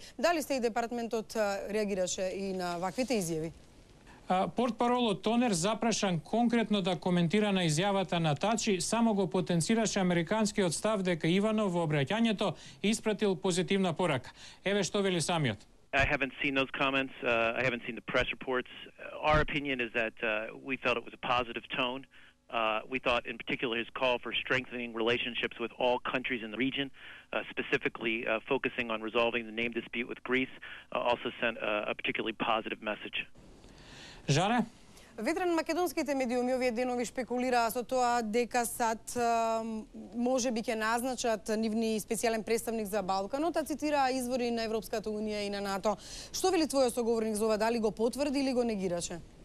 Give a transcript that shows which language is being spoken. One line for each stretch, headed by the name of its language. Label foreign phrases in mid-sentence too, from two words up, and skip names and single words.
Macedonian: Дали Стејт департментот реагираше и на ваквите изјави? Портпаролот Тонер, запрашан конкретно да коментира на изјавата на Тачи, само го потенцираше американскиот став дека Иванов во обраќањето испратил позитивна порака. Еве што вели самиот.
English: I haven't seen those comments. I haven't seen the press reports. Our opinion is that we felt it was a positive tone. We thought in particular his call for strengthening relationships with all countries in the region, specifically focusing on resolving the name dispute with Greece, also sent a particularly positive message.
Macedonian: Жане? Ведран, македонските медиуми овие денови шпекулираа со тоа дека САД може би ќе назначат нивни специјален представник за Балканот, а цитираа извори на Европската унија и на НАТО. Што вели твојот соговорник за ова, дали го потврди или го негираше?